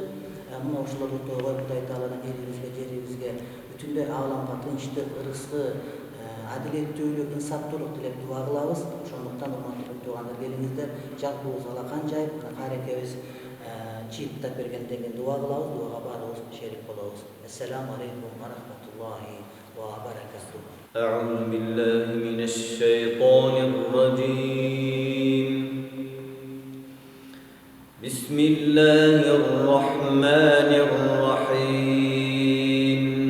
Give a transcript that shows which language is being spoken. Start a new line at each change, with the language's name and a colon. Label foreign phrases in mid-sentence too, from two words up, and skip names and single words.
Kyrgyz: Мына ошолорду тоогой Кудай Тааладан элибизге, жерибизге, бүтүндөй ааламга тынчтык, ырыскы, адилеттүүлүк, инсаптуулук тилеп дуа кылабыз. Ошондуктан урматтуу туугандар, келиңиздер, жалпыбыз алакан жайып, карекебиз чыйыптап бергенден кийин дуа кылабыз, дуага баарыбыз шерик болобуз.
Arabic: السلام عليكم ورحمة الله وبركاته. أعوذ بالله من الشيطان الرجيم. بسم الله الرحمن الرحيم.